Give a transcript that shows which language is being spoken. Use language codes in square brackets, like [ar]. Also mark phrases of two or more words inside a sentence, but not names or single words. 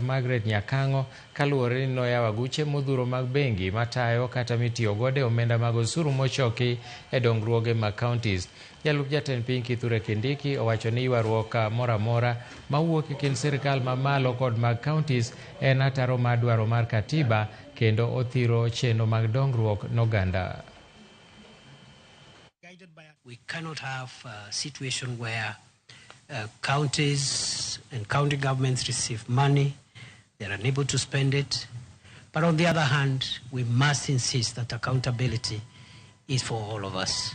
[luo] Margaret Nyakango kaluwore ni noyawo aguche modhuro mag bengi matayo kata mitiyo gode omenda mag osuru mochoki e dongruoge mag counties. Jalup jatend piny Kithure Kindiki owacho ni ywaruok moro amora mawuok e kind sirkal mamalo kod mag counties en ataro mar dwaro mar katiba kendo othiro chenro mag dongruok n'oganda. [en] We cannot have a situation where counties and county governments receive money, they're unable to spend it. But on the other hand, we must insist that accountability is for all of us.